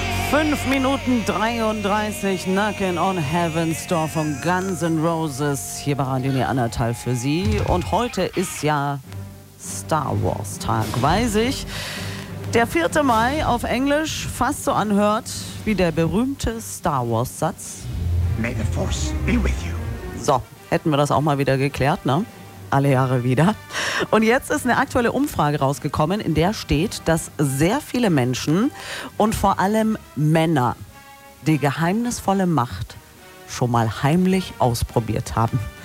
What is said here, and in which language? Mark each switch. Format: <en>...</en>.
<de>5 Minuten 33, Knockin' on Heaven's Door von Guns N' Roses, hier bei Radio Neandertal für Sie. Und heute ist ja Star Wars Tag, weiß ich. Der 4. Mai auf Englisch fast so anhört wie der berühmte Star Wars Satz.</de> <en>May the Force be with you.</en> <de>So, hätten wir das auch mal wieder geklärt, ne? Alle Jahre wieder. Und jetzt ist eine aktuelle Umfrage rausgekommen, in der steht, dass sehr viele Menschen und vor allem Männer die geheimnisvolle Macht schon mal heimlich ausprobiert haben.</de>